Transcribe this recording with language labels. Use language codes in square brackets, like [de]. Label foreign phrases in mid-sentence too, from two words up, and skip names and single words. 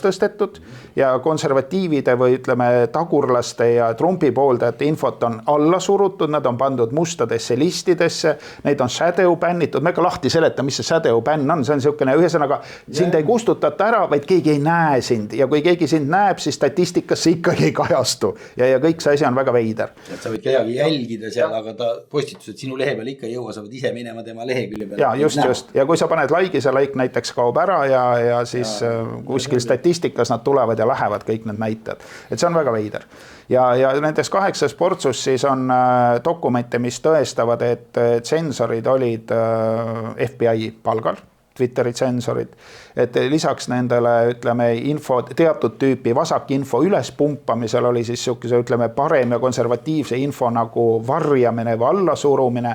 [et] tõstetud ja konservatiivide või ütleme tagurlaste ja Trumpi pooldajate infot on alla surutud, nad on pandud mustadesse listidesse, neid on [en] shadow bannitud, [et] me ka lahti seleta, mis see [en] shadow ban [et] on, see on niisugune ühesõnaga, sind ei kustutata ära, vaid keegi ei näe sind ja kui keegi sind näeb, siis statistikasse ikkagi ei kajastu ja kõik see asi on väga veider. Et sa võid kedagi jälgida seal, aga ta postitused sinu lehe peal ikka ei jõua, sa võid ise minema tema lehekülje. Ja just. Ja kui sa paned like, see like näiteks kaob ära ja siis kuskil statistikas nad tulevad ja lähevad kõik need näitajad. Et see on väga veider. Ja nendes 8 portsus siis on dokumente, mis tõestavad, et tsensorid olid FBI palgal. Twitteri tsensorid, et lisaks nendele ütleme teatud tüüpi vasakinfo ülespumpamisel oli siis ütleme parem ja konservatiivse info nagu varjamine või allasurumine.